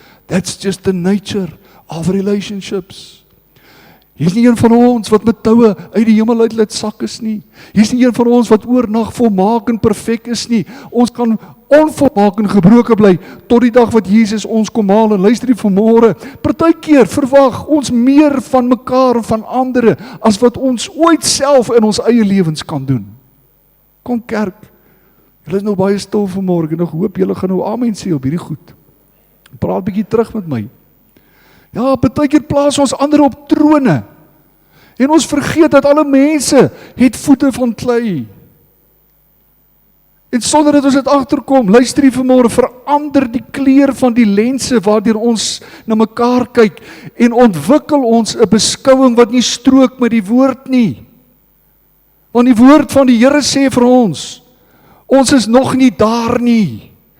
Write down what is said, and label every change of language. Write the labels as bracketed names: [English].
[English] That's just the nature of relationships. [Afrikaans] Hier is nie een van ons wat met toue uit die hemel uit laat sak is nie. Hier is nie een van ons wat oornag volmaak en perfek is nie. Ons kan onvolmaak en gebroken bly tot die dag wat Jesus ons kom haal. En luister die vanmôre, partykeer verwag ons meer van mekaar en van ander as wat ons ooit self in ons eie lewens kan doen. Kom kerk, julle is nou baie stil vanmôre en ek hoop julle gaan nou amen sê op hierdie goed. Praat bietjie terug met my. Ja, partykeer plaas ons ander op trone. En ons vergeet dat alle mense het voete van klei. En sonder dat ons dit agterkom, luister hier vanmôre, verander die kleur van die lense waardeur ons na mekaar kyk en ontwikkel ons 'n beskouing wat nie strook met die woord nie. Want die woord van die Here sê vir ons is nog nie daar nie.